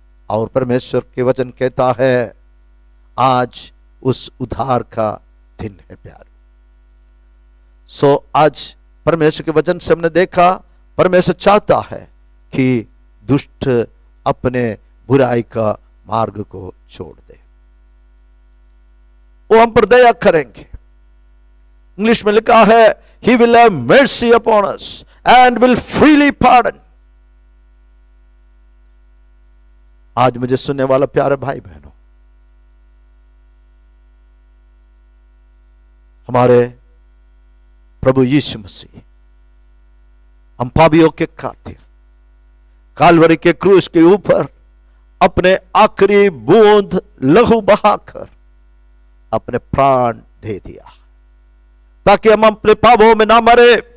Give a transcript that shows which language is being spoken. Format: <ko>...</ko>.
<hi>और परमेश्वर के वचन कहता है आज उस उद्धार का दिन है प्यारे। सो आज परमेश्वर के वचन से हमने देखा, परमेश्वर चाहता है कि दुष्ट अपने बुराई का मार्ग को छोड़ दे, वो हम पर दया करेंगे। इंग्लिश में लिखा है,</hi> <en>He will have mercy upon us and will freely pardon।</en> <hi>आज मुझे सुनने वाला प्यारे भाई बहनों, हमारे प्रभु यीशु मसीह हम पापियों के खातिर कालवरी के क्रूस के ऊपर अपने आखिरी बूंद लहू बहाकर अपने प्राण दे दिया ताकि हम अपने पापों में ना मरे।</hi>